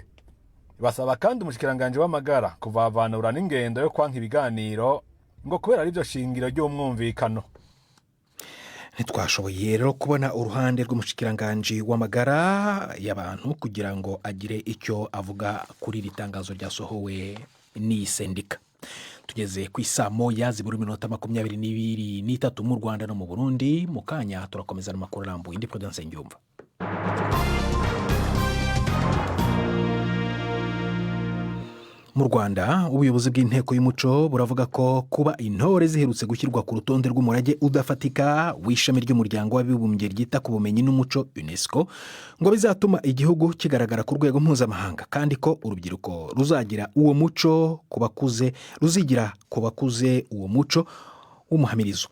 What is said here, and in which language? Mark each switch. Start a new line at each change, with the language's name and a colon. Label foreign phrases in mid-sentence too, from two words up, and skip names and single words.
Rundi: Basaba kandi umushikiranganje w'amagara kuvavanura n'ingendo yo kwanka ibiganiro ngo kubera ari byo shingiro ry'umwumvikano. Ntitwashoboye rero kubona uruhande rw'umushikiranganje w'amagara y'abantu kugira ngo agire icyo avuga kuri iri tangazo ryasohowe n'iyi sendika.
Kinyarwanda: Tugeze ku isaa 1:23 mu Rwanda no mu Burundi. Mu kanya turakomeza n'amakuru arambuye. Ndi Prudence Ngyumva. Mu Rwanda, ubuyobozi bw'inteko y'umuco buravuga ko kuba intore ziherutse gushyirwa ku rutonde rw'umurage udafatika w'ishami ry'umuryango w'abibumbye ryita ku bumenyi n'umuco UNESCO ngo bizatuma igihugu kigaragara ku rwego mpuzamahanga, kandi ko urubyiruko ruzagira uwo muco ku bakuze uwo muco w'umuhamirizo.